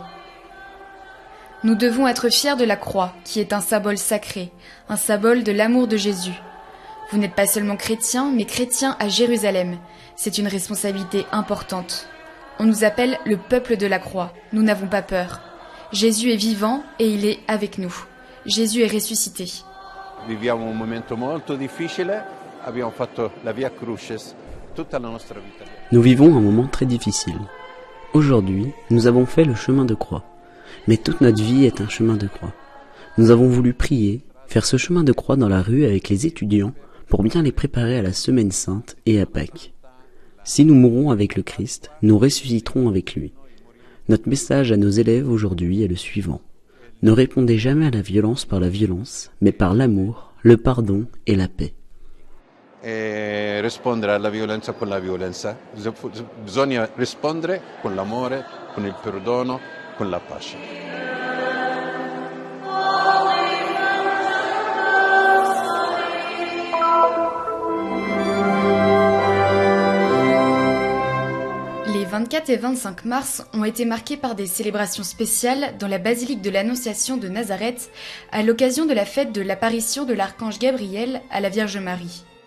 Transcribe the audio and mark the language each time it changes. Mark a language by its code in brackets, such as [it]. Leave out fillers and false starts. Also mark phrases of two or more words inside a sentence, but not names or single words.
[fr] Nous devons être fiers de la croix, qui est un symbole sacré, un symbole de l'amour de Jésus. Vous n'êtes pas seulement chrétien, mais chrétien à Jérusalem. C'est une responsabilité importante. On nous appelle le peuple de la croix. Nous n'avons pas peur. Jésus est vivant et il est avec nous. Jésus est ressuscité. [it] Viviamo un momento molto difficile. Abbiamo fatto la Via Crucis tutta la nostra vita. [fr] Nous vivons un moment très difficile. Aujourd'hui, nous avons fait le chemin de croix. Mais toute notre vie est un chemin de croix. Nous avons voulu prier, faire ce chemin de croix dans la rue avec les étudiants pour bien les préparer à la Semaine Sainte et à Pâques. Si nous mourons avec le Christ, nous ressusciterons avec lui. Notre message à nos élèves aujourd'hui est le suivant. Ne répondez jamais à la violence par la violence, mais par l'amour, le pardon et la paix. [it] E rispondere alla violenza con la violenza. Bisogna rispondere con l'amore, con il perdono, con la pace. [fr] Les 24 et 25 mars ont été marqués par des célébrations spéciales dans la basilique de l'Annonciation de Nazareth à l'occasion de la fête de l'apparition de l'archange Gabriel à la Vierge Marie.